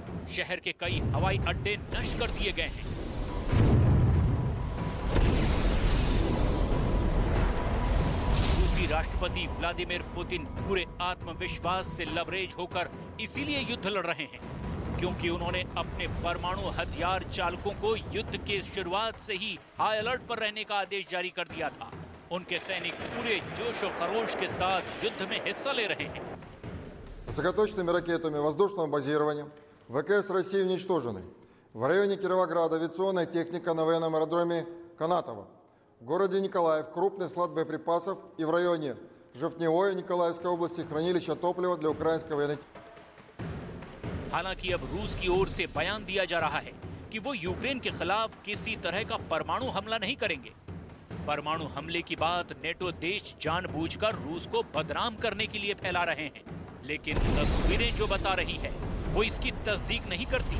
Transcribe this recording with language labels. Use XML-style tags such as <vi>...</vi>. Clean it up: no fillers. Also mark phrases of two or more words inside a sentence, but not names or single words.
<hi>शहर के कई हवाई अड्डे नष्ट कर दिए गए हैं। रूसी राष्ट्रपति व्लादिमीर पुतिन पूरे आत्मविश्वास से लबरेज होकर इसीलिए युद्ध लड़ रहे हैं क्योंकि उन्होंने अपने परमाणु हथियार चालकों को युद्ध के शुरुआत से ही</hi> <en>high alert</en> <hi>पर रहने का आदेश जारी कर दिया था। उनके सैनिक पूरे जोश और खरोश के साथ युद्ध में हिस्सा ले रहे हैं।</hi> <ru>Высокоточными ракетами воздушного базирования ВКС России уничтожены. В районе Кировограда авиационная техника на военном аэродроме Канатово. В городе Николаев крупный склад боеприпасов и в районе Жовтневой Николаевской области хранилище топлива для украинской военной техники.</ru> <hi>हालांकि अब रूस की ओर से बयान दिया जा रहा है कि वो यूक्रेन के खिलाफ किसी तरह का परमाणु हमला नहीं करेंगे। परमाणु हमले की बात नेटो देश जानबूझकर रूस को बदनाम करने के लिए फैला रहे हैं, लेकिन तस्वीरें जो बता रही है वो इसकी तस्दीक नहीं करती।</hi>